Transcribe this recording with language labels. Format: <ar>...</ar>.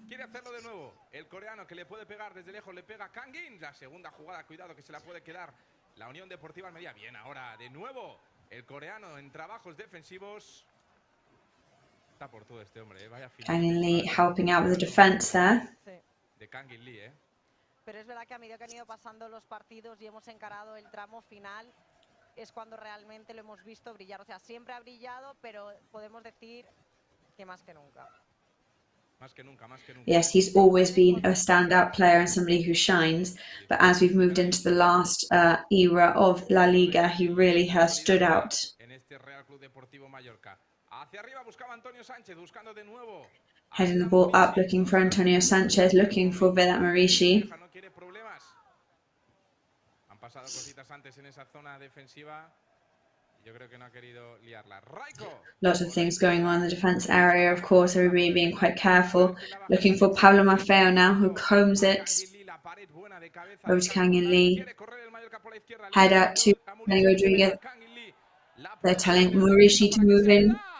<es>Quiere hacerlo de nuevo. El coreano que le puede pegar desde lejos, le pega a Kangin. La segunda jugada, cuidado que se la puede quedar la Unión Deportiva Almería. Bien, ahora de nuevo el coreano en trabajos defensivos. Está por todo este hombre, vaya final.</es> <en>Kangin Lee helping out with the defense there.</en> <es>De Kangin Lee, Pero es verdad que a medida que han ido pasando los partidos y hemos encarado el tramo final, es cuando realmente lo hemos visto brillar. O sea, siempre ha brillado, pero podemos decir que más que nunca. Más que nunca, más que nunca.</es> <en>Yes, he's always been a standout player and somebody who shines. But as we've moved into the last era of La Liga, he really has stood out.</en> <es>En este Real Club Deportivo Mallorca. Hacia arriba buscaba Antonio Sánchez, buscando de nuevo.</es> <en>Heading the ball up, looking for Antonio Sanchez, looking for Vedat Marici.</en> <es>No quiere problemas. Han pasado cositas antes en esa zona defensiva. Yo creo que no ha querido liarla. Raiko.</es> <en>Lots of things going on in the defence area, of course, everybody being quite careful. Looking for Pablo Maffeo now, who combs it. Over to Kangin Lee. Head out to Dani Rodríguez. They're telling Marici to move in.</en>